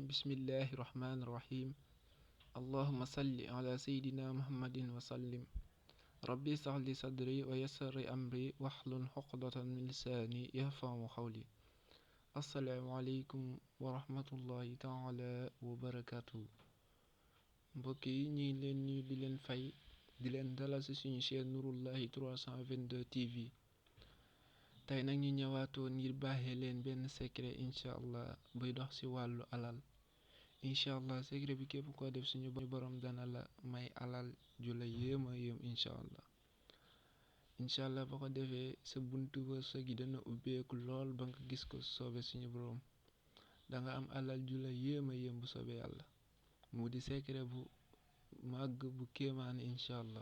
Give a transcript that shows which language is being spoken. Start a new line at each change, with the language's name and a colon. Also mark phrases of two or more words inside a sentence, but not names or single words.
Arabic: بسم الله الرحمن الرحيم. اللهم صل على سيدنا محمد وسلم. ربي اشرح لي صدري ويسر لي أمري واحلل عقدة من لساني يفقهوا قولي. السلام عليكم ورحمة الله تعالى وبركاته.
Wolof: mbokk yi ñu ngi leen nuyu di leen fay di leen dalal ci suñu chaîne Nouroullahi 322 TV. tey nag ñu ñëwaatoon ngir baaxee leen benn secret
Arabic: إن شاء الله
Wolof: buy dox ci wàllu alal.
Arabic: إن شاء الله
Wolof: secret bi képp koo def suñu borom dana la may alal ju la yéema yéem
Arabic: إن شاء الله
Wolof: ba ko defee sa buntu wërsëg yi dana ubbeeku lool ba nga gis ko soobe suñu borom danga am alal ju la yéema yéem bu soobe yàlla mu di secret bu màgg bu kéemaane
Arabic: إن شاء الله.